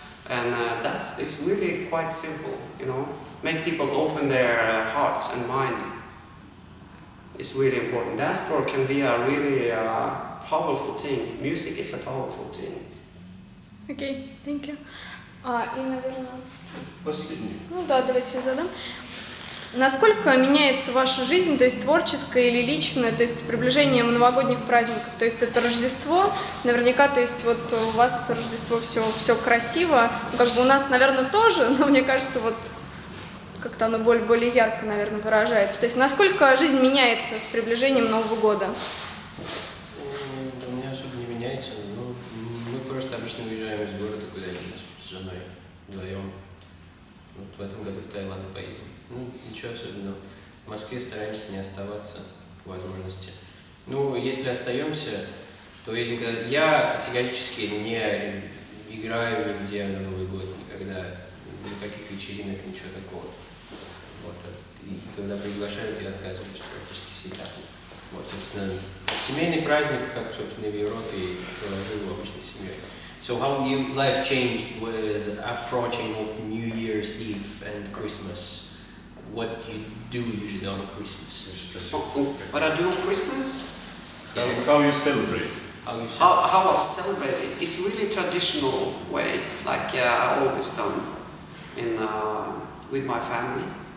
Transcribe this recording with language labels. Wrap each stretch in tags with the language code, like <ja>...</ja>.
<en>And it's really quite simple, you know. Make people open their hearts and mind. It's really important. Dance floor can be a really powerful thing. Music is a powerful thing. Окей, thank you.</en> <ru>И, наверное... Последний. Ну да, давайте я задам. Насколько меняется ваша жизнь, то есть творческая или личная, то есть с приближением новогодних праздников? То есть это Рождество, наверняка, то есть вот у вас Рождество все красиво, ну, как бы у нас, наверное, тоже, но мне кажется, вот как-то оно более ярко, наверное, выражается. То есть насколько жизнь меняется с приближением Нового года? У меня особо не меняется. Ну, мы просто обычно уезжаем из города куда-нибудь с женой вдвоем. Вот в этом году в Таиланд поедем. Ну, ничего особенного. В Москве стараемся не оставаться по возможности. Ну, если остаемся, то едем. Я категорически не играю нигде на Новый год, никогда, никаких вечеринок, ничего такого. Вот. И когда приглашают, я отказываюсь практически всегда. Вот, собственно, семейный праздник, как, собственно, в Европе, провожу обычно с семьей.</ru> <en>So how your life changed with approaching of New Year's Eve and Christmas? What you do usually on Christmas? What I do on Christmas? How you celebrate? How I celebrate it? It's really traditional way, like I always done in with my family.</en>